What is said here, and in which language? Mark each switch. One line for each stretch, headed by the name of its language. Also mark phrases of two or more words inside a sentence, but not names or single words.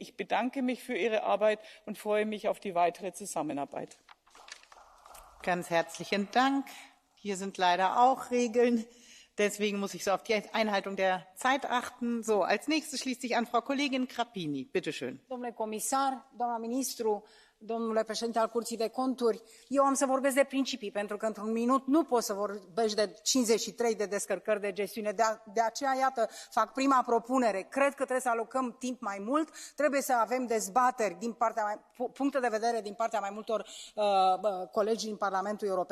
German: Ich bedanke mich für Ihre Arbeit und freue mich auf die weitere Zusammenarbeit. Ganz herzlichen Dank. Hier sind leider auch Regeln. Deswegen muss ich so auf die Einhaltung der Zeit achten. So, als nächstes schließt sich an Frau Kollegin Grapini. Bitte schön.
Romanian: Domnule comisar, doamna ministru, domnule președinte al Curții de Conturi, eu am să vorbesc de principii, pentru că într-un minut nu poți să vorbești de 53 de descărcări de gestiune. De aceea, iată, fac prima propunere. Cred că trebuie să alocăm timp mai mult, trebuie să avem dezbateri din puncte de vedere din partea mai multor colegi din Parlamentul European.